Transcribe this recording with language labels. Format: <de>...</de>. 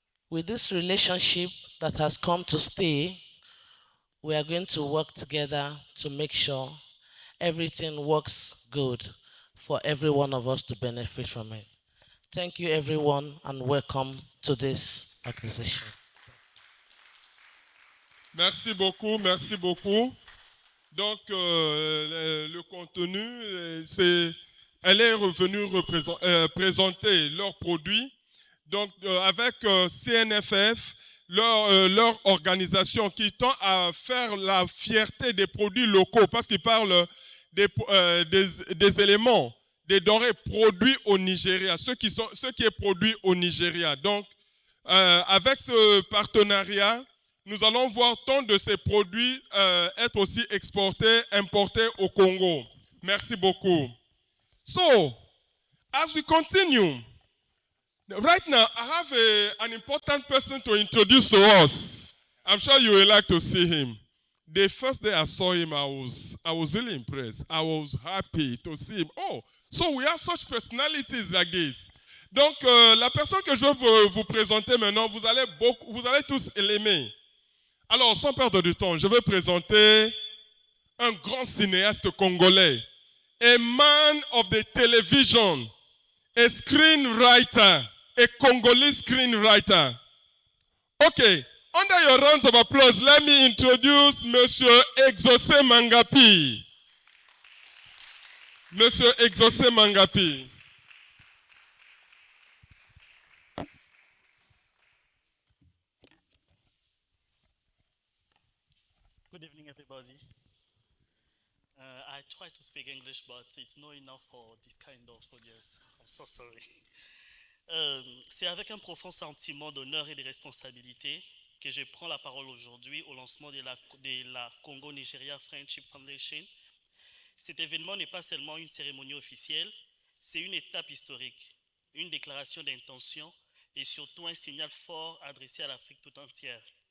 <en>With this relationship that has come to stay, we are going to work together to make sure everything works good for every one of us to benefit from it. Thank you, everyone, and welcome to this organization.</en> <fr>Merci beaucoup, merci beaucoup. Donc, le contenu, elle est revenue présenter leurs produits. Donc, avec Cnff, leur organisation qui tend à faire la fierté des produits locaux, parce qu'ils parlent des éléments, des denrées produits au Nigeria, ce qui est produit au Nigeria. Donc, avec ce partenariat, nous allons voir tant de ces produits être aussi exportés, importés au Congo. Merci beaucoup.</fr> <en>So, as we continue, right now I have an important person to introduce to us. I'm sure you will like to see him. The first day I saw him, I was really impressed. I was happy to see him. Oh, so we have such personalities like this.</en> <fr>Donc, la personne que je veux vous présenter maintenant, vous allez tous l'aimer. Alors, sans perdre du temps, je vais présenter un grand cinéaste congolais,</fr> <en>a man of the television, a screenwriter, a Congolese screenwriter. Okay, under your round of applause, let me introduce Monsieur Exaucé Mangapi.</en> <fr>Monsieur Exaucé Mangapi.</fr> <en>Good evening, everybody. I try to speak English, but it's not enough for this kind of audience. I'm so sorry.</en> <fr>C'est avec un profond sentiment d'honneur et de responsabilité que je prends la parole aujourd'hui au lancement de la Congo-Nigeria Friendship Foundation. Cet événement n'est pas seulement une cérémonie officielle, c'est une étape historique, une déclaration d'intention et surtout un signal fort adressé à l'Afrique tout entière.</fr>